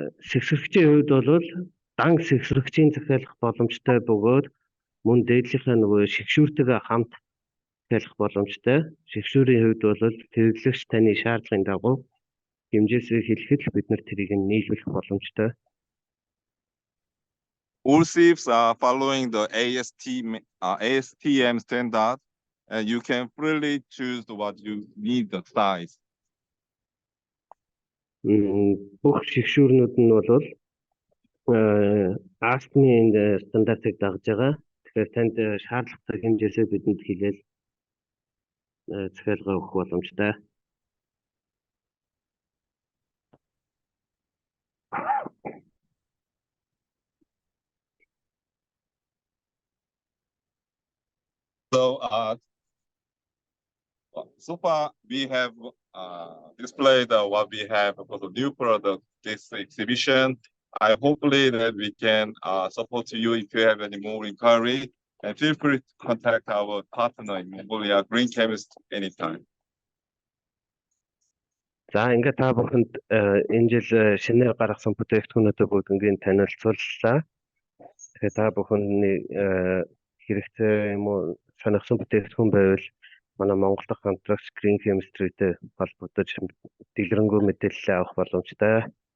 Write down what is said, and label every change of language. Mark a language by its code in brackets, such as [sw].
[mn] Сэгсрэгчийн хувьд бол дан сэгсрэгчийн захиалах боломжтой бөгөөд мөн дээдлийнхээ нөгөө шигшүүртэйгээ хамт захиалах боломжтой. Шигшүүрийн хувьд бол хэрэглэгч таны шаардлагын дагуу хэмжээсээ хэлэхэд бид нар тэрийг нийлүүлэх боломжтой. [en] All sieves are following the ASTM standard, and you can freely choose what you need the size. [mn] Бүх шигшүүрнүүд нь бол ASTM-ийн стандартыг дагаж байгаа. Тэгэхээр танд шаардлагатай хэмжээсээ бидэнд хэлээл захиалга өгөх боломжтой. [en] So far we have displayed what we have for the new product this exhibition. I hopefully that we can support you if you have any more inquiry, and feel free to contact our partner in Mongolia Green Chemist anytime. [mn] За ингээд та бүхэнд энэ жил шинээр гаргасан бүтээгдэхүүнүүдээ бүгднийг танилцууллаа. Тэгэхээр та бүхэний хэрэгтэй юм уу сонирхсан бүтээгдэхүүн байвал манай Монгол дахь хамтрагч Green Chemistry-тэй холбогдож дэлгэрэнгүй мэдээлэл авах боломжтой.